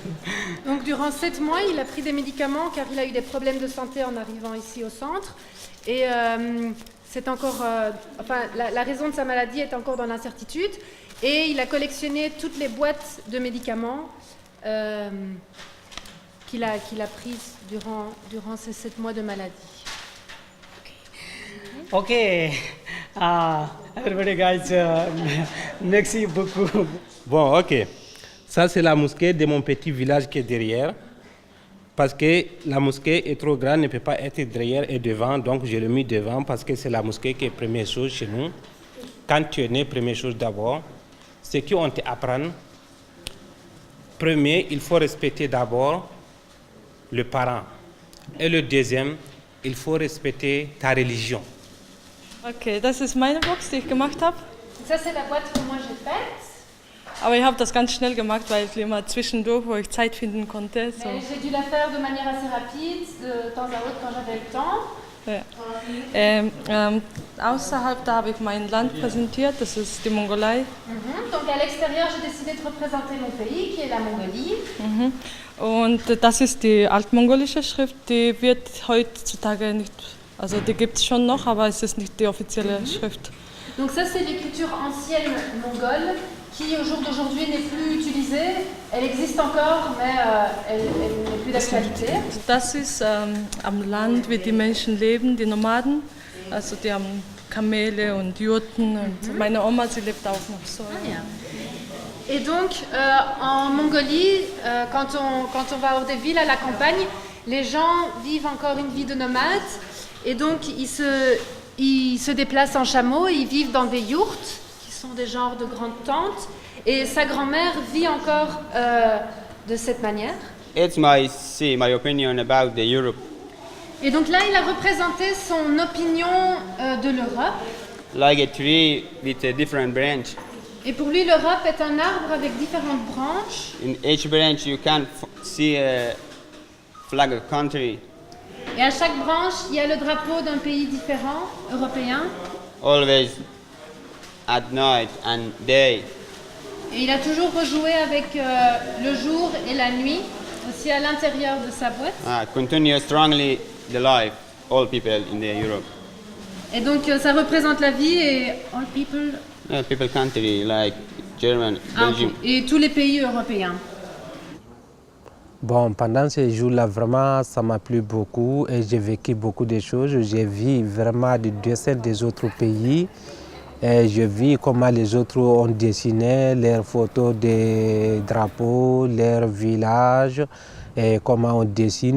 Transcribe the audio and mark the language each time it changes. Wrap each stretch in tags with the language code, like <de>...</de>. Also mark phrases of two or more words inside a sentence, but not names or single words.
<fr>Donc durant 7 mois, il a pris des médicaments car il a eu des problèmes de santé en arrivant ici au centre. Et c'est encore, la raison de sa maladie est encore dans l'incertitude. Et il a collectionné toutes les boîtes de médicaments qu'il a prises durant ces 7 mois de maladie.</fr> <en>Ok, everybody guys,</en> <fr>merci beaucoup. Bon, ok. Ça, c'est la mosquée de mon petit village qui est derrière. Parce que la mosquée est trop grande, ne peut pas être derrière et devant. Donc, je l'ai mis devant parce que c'est la mosquée qui est première chose chez nous. Quand tu es né, première chose d'abord, ce qu'on t'apprend, premier, il faut respecter d'abord le parent. Et le deuxième, il faut respecter ta religion.</fr> <de>Okay, das ist meine Box, die ich gemacht habe.</de> <fr>Ça c'est la boîte que moi j'ai faite.</fr> <de>Aber ich habe das ganz schnell gemacht, weil ich immer zwischendurch, wo ich Zeit finden konnte. So.</de> <fr>Mais j'ai dû la faire de manière assez rapide, de temps à autre quand j'avais le temps.</fr> <de>Ja. Außerhalb, da habe ich mein Land präsentiert, das ist die Mongolei.</de> <fr>Donc à l'extérieur, j'ai décidé de représenter mon pays, qui est la Mongolie.</fr> <de>Und das ist die altmongolische Schrift, die wird heutzutage nicht, also die gibt es schon noch, aber es ist nicht die offizielle Schrift.</de> <fr>Donc ça c'est l'écriture ancienne mongole qui au jour d'aujourd'hui n'est plus utilisée. Elle existe encore, mais elle n'est plus d'actualité.</fr> <de>Das ist am Land, wie die Menschen leben, die Nomaden. Also die haben Kamele und Jurten. Und meine Oma, sie lebt auch noch so.</de> <fr>Et donc, en Mongolie, quand on va hors des villes, à la campagne, les gens vivent encore une vie de nomades. Et donc, ils se déplacent en chameau, ils vivent dans des yourtes, qui sont des genres de grandes tentes. Et sa grand-mère vit encore de cette manière.</fr> <en>It's my opinion about the Europe.</en> <fr>Et donc là, il a représenté son opinion de l'Europe.</fr> <en>Like a tree with a different branch.</en> <fr>Et pour lui, l'Europe est un arbre avec différentes branches.</fr> <en>In each branch you can see a flag of country.</en> <fr>Et à chaque branche, il y a le drapeau d'un pays différent, européen.</fr> <en>Always at night and day.</en> <fr>Et il a toujours rejoué avec le jour et la nuit, aussi à l'intérieur de sa boîte.</fr> <en>Continue strongly the life, all people in the Europe.</en> <fr>Et donc ça représente la vie et</fr> <en>all people. People country like German, Belgium.</en> <fr>Et tous les pays européens. Bon, pendant ces jours-là, vraiment, ça m'a plu beaucoup et j'ai vécu beaucoup de choses. J'ai vu vraiment des dessins des autres pays. Et j'ai vu comment les autres ont dessiné leurs photos des drapeaux, leurs villages, et comment on dessine.</fr>